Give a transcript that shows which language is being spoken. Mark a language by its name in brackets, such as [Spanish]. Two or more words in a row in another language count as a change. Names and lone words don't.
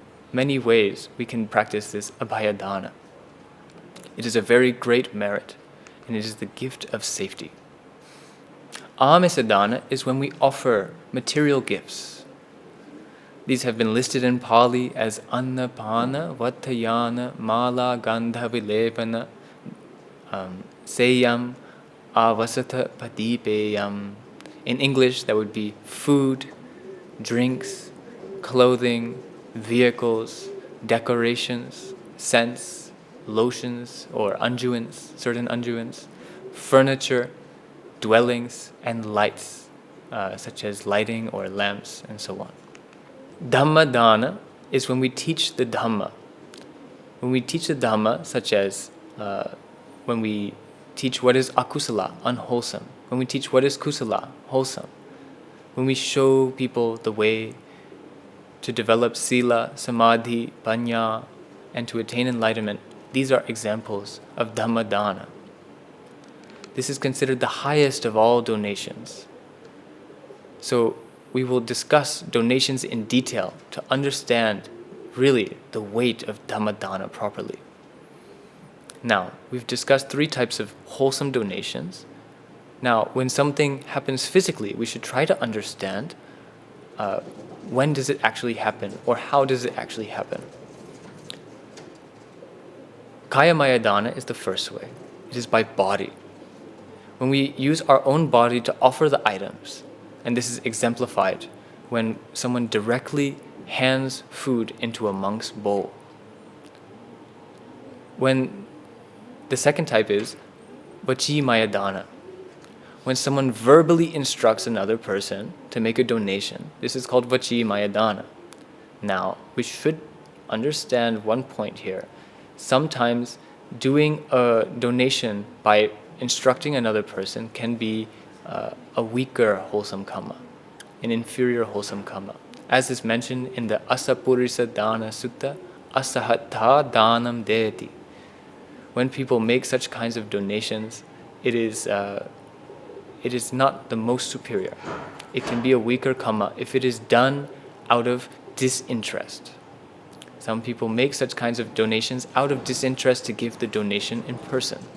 [English] many ways we can practice this abhaya-dāna. It is a very great merit, and it is the gift of safety. Āmisa-dāna is when we offer material gifts. These have been listed in Pali as [Pali] annapāna, vatayana, mala, gandha, vilepana, seyam, avasata, padipeyam. [English] In English, that would be food, drinks, clothing, vehicles, decorations, scents, lotions or unguents, certain unguents, furniture, dwellings, and lights, such as lighting or lamps, and so on. Dhamma-dāna is when we teach the Dhamma. When we teach the Dhamma, such as when we teach what is akusala, unwholesome, when we teach what is kusala, wholesome, when we show people the way to develop [Pali] sila, samadhi, panya, [English] and to attain enlightenment, these are examples of Dhamma-dāna. This is considered the highest of all donations. So we will discuss donations in detail to understand really the weight of Dhamma-dāna properly. Now, we've discussed 3 types of wholesome donations. Now, when something happens physically, we should try to understand when does it actually happen, or how does it actually happen. Kaya-maya-dāna is the first way. It is by body. When we use our own body to offer the items, and this is exemplified when someone directly hands food into a monk's bowl. When the second type is vachi-maya-dāna. When someone verbally instructs another person to make a donation, this is called vachi-maya-dāna. Now, we should understand one point here. Sometimes doing a donation by instructing another person can be a weaker wholesome kamma, an inferior wholesome kamma. As is mentioned in the Asappurisadānasutta, [Pali] asahattā dānaṃ dīyati. [English] When people make such kinds of donations, it is not the most superior. It can be a weaker kamma if it is done out of disinterest. Some people make such kinds of donations out of disinterest to give the donation in person.